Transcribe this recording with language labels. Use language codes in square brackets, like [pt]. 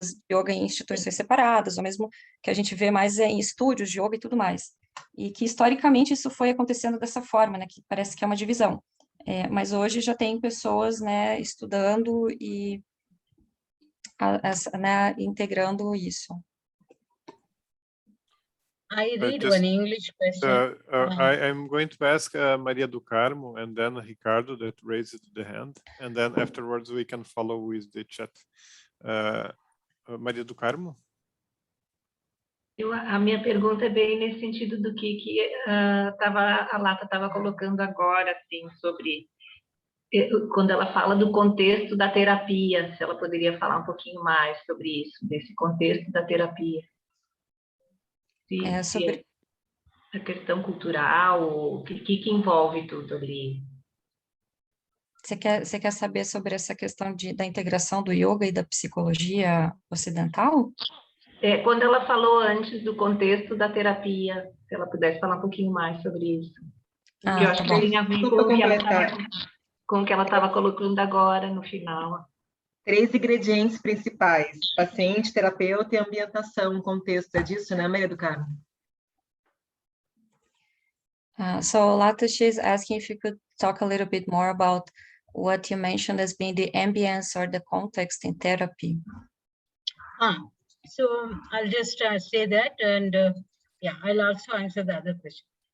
[pt] yoga em instituições separadas, ou mesmo que a gente vê mais em estúdios de yoga e tudo mais. E que, historicamente, isso foi acontecendo dessa forma, né, que parece que é uma divisão. Mas hoje já tem pessoas, né, estudando e né, integrando isso. [en] I read Just, one English question. I'm going to ask Maria do Carmo and then Ricardo that raised the hand, and then afterwards we can follow with the chat. Maria do Carmo? [pt] A minha pergunta é bem nesse sentido do que a Lata estava colocando agora, assim, sobre quando ela fala do contexto da terapia, se ela poderia falar um pouquinho mais sobre isso, desse contexto da terapia. Sobre a questão cultural, o que envolve tudo ali? Você quer saber sobre essa questão da integração do yoga e da psicologia ocidental? Quando ela falou antes do contexto da terapia, se ela pudesse falar um pouquinho mais sobre isso. Porque eu acho que tem a ver com o que ela estava colocando agora no final. 3 ingredientes principais: paciente, terapeuta e ambientação, contexto. É disso, né, Maria do Carmo? [en] So Lata, she's asking if you could talk a little bit more about what you mentioned as being the ambience or the context in therapy. So I'll just say that, and yeah, I'll also answer the other question.